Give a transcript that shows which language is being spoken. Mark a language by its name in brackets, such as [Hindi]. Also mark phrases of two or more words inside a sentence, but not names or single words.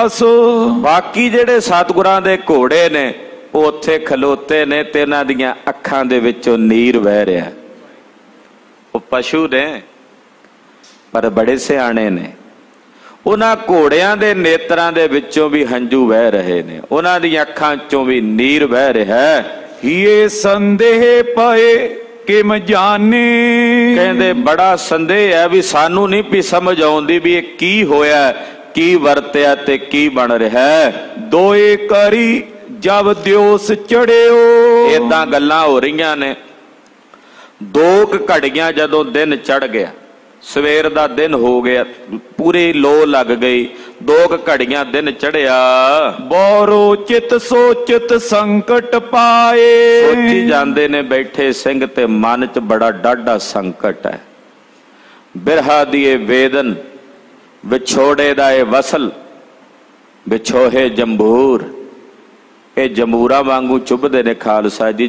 [Punjabi] ਬਾਕੀ ਜਿਹੜੇ ਸਤਿਗੁਰਾਂ ਦੇ ਘੋੜੇ ਨੇ ਉਹ ਉੱਥੇ ਖਲੋਤੇ ਨੇ ਤੇ ਉਹਨਾਂ ਦੀਆਂ ਅੱਖਾਂ ਦੇ ਵਿੱਚੋਂ ਨੀਰ ਵਹਿ ਰਿਹਾ। ਉਹ ਪਸ਼ੂ ਨੇ ਪਰ ਬੜੇ ਸਿਆਣੇ ਨੇ। ਉਹਨਾਂ ਘੋੜਿਆਂ ਦੇ ਨੇਤਰਾਂ ਦੇ ਵਿੱਚੋਂ ਵੀ ਹੰਝੂ ਵਹਿ ਰਹੇ ਨੇ, ਉਹਨਾਂ ਦੀਆਂ ਅੱਖਾਂ ਚੋਂ ਵੀ ਨੀਰ ਵਹਿ ਰਿਹਾ ਹੈ। [Braj] ये संदेह पाए किम जाने, [Punjabi] ਕਹਿੰਦੇ ਬੜਾ ਸੰਦੇਹ ਹੈ ਵੀ ਸਾਨੂੰ ਨਹੀਂ ਵੀ ਸਮਝ ਆਉਂਦੀ ਵੀ ਇਹ ਕੀ ਹੋਇਆ, ਕੀ ਵਰਤਿਆ ਤੇ ਕੀ ਬਣ ਰਿਹਾ। [Braj] दोए करी जब दिवस चढ़ियो, [Punjabi] ਏਦਾਂ ਗੱਲਾਂ ਹੋ ਰਹੀਆਂ ਨੇ। 2 ਘੜੀਆਂ ਜਦੋਂ ਦਿਨ ਚੜ ਗਿਆ, ਸਵੇਰ ਦਾ ਦਿਨ ਹੋ ਗਿਆ, ਪੂਰੀ ਲੋ ਲੱਗ ਗਈ, 2 ਘੜੀਆਂ ਦਿਨ ਚੜਿਆ। [Braj] बोरो चित सोचित संकट पाए, [Punjabi] ਸੋਚੀ ਜਾਂਦੇ ਨੇ ਬੈਠੇ ਸਿੰਘ ਤੇ ਮਨ ਚ ਬੜਾ ਡਾਢਾ ਸੰਕਟ ਹੈ। ਬਿਰਹਾ ਦੀ ਇਹ ਵੇਦਨ, ਵਿਛੋੜੇ ਦਾ ਇਹ ਵਸਲ, ਵਿਛੋਹੇ ਜੰਬੂਰ, ਇਹ ਜੰਬੂਰਾ ਵਾਂਗੂ ਚੁੱਭਦੇ ਨੇ ਖਾਲਸਾ ਜੀ।